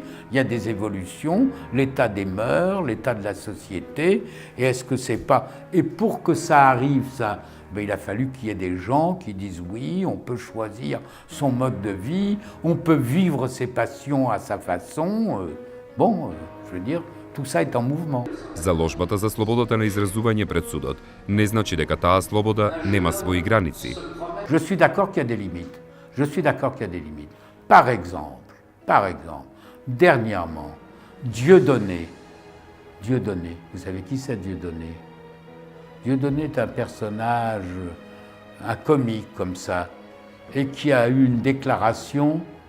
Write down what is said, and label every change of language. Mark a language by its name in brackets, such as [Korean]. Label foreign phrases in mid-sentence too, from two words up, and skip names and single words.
[French] Il y a des évolutions, l'état des mœurs, l'état de la société, et est-ce que c'est pas... Et pour que ça arrive, ça... il a fallu qu'il y ait des gens qui disent oui, on peut choisir son mode de vie, on peut vivre ses passions à sa façon. Je veux dire, tout ça est en mouvement. [Macedonian] Заложбата за слободата на изразување пред судот не значи дека таа слобода нема своји граници. [French] Je suis d'accord qu'il y a des limites. Je suis d'accord qu'il y a des limites. Par exemple, dernièrement, Dieudonné, vous savez qui c'est Dieudonné? Dieudonné est un personnage, un comique comme ça, et qui a eu une déclaration.